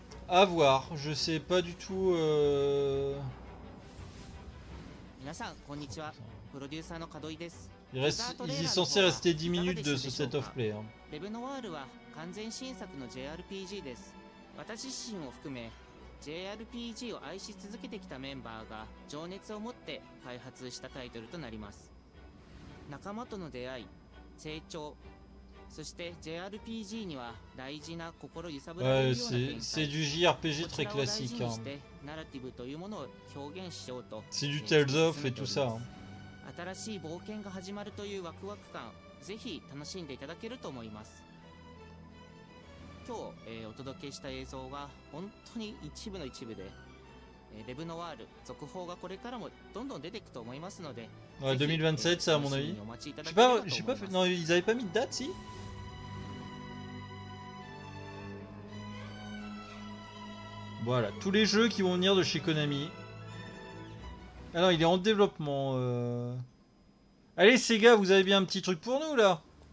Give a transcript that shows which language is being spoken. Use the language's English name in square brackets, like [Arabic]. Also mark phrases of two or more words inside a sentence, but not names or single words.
[French] À voir, je sais pas du tout. [Japanese] 皆さんこんにちは。プロデューサーの門井です。 [French] Il est censé rester 10 minutes de ce set of play. [Japanese] レブノワールは完全新作の JRPG です。私自身を含め JRPG を愛し続けてきたメンバーが情熱を持って開発したタイトルとなります。仲間との出会い、成長、そして JRPG には大事な心揺さぶられるような展開、 [French] c'est du JRPG très classique. [Japanese] ナラティブというものを表現しようと、 [French] C'est du Tales of et tout ça. [Japanese] 新しい冒険が始まるというワクワク感、ぜひ楽しんでいただけると思います。今日、お届けした映像は本当に一部の一部で、レブノワール続報がこれからもどんどん出ていくと思いますので、 [French] Ouais, 2027, ça à mon avis. J'ai pas fait. Non, ils avaient pas mis de date, si? Voilà, tous les jeux qui vont venir de chez Konami. Ah non, il est en développement. Allez, Sega, vous avez bien un petit truc pour nous là?